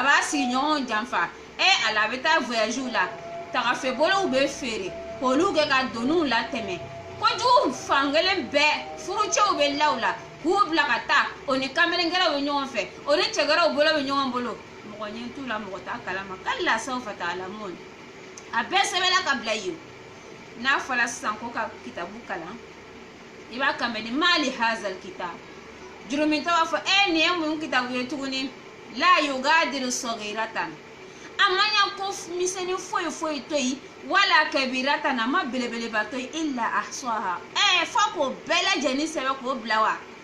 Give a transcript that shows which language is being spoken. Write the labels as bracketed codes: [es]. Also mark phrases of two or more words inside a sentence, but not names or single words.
[bm] b'a sigiɲɔgɔn janfa ala a bɛ taa voyagew la tagafɛbɔlaw bɛ feere k'olu kɛ ka doniw latɛmɛ kojugu fankelen bɛɛ furucɛw bɛ law la k'u bila ka taa o ni kamelengɛrɛw bɛ ɲɔgɔn fɛ o ni cɛgɛrɛw bolo bɛ ɲɔgɔn bolo mɔgɔ ɲɛ t'u la mɔgɔ t'a kalama [ar] كلا سوف تعلمون [bm] a bɛɛ sɛbɛnna ka bila yen n'a fɔra sisan ko ka kitabu kalan i b'a kanbɛ ni [ar] مال هذا الكتاب [bm] jurumintɔ b'a fɔ nin ye mun kitabu ye tuguni [ar] لا يغادر صغيرة [bm] a ma ɲa ko misɛnnin foyi to yen wala kabiratan a ma belebeleba to yen [ar] إلا أحصاها [bm] fo k'o bɛɛ lajɛlen sɛbɛn k'o bila wa